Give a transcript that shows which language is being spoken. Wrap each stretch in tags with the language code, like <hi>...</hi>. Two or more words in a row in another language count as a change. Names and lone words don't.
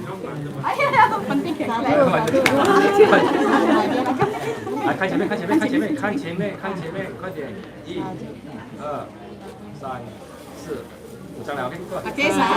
<th>哎呀， มันติดแข็งแรง</th> <zh>来，看前面，看前面，看前面，看前面，看前面，快点！1、2、3、4、5张了 ，OK，过。OK，</zh>